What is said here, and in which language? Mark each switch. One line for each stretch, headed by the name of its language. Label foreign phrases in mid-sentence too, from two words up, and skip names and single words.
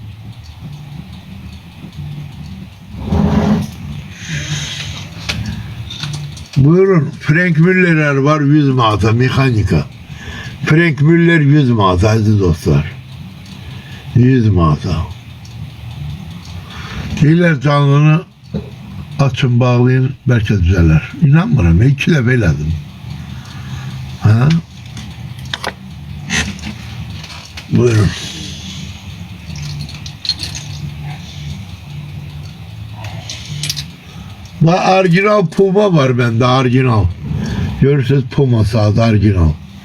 Azerbaijani: Buyurun Frank Müller'ler var 100 manata mekanika. Frank Müller 100 manata aziz dostlar. 100 manata. Deyirlər canlını açın bağlayın belki düzeler. İnanmıram 2 dəfə elədim. Ha? Buyurun.
Turkish: Bak orijinal Puma var bende orijinal.
Azerbaijani: Görürsünüz Puma saat orijinal.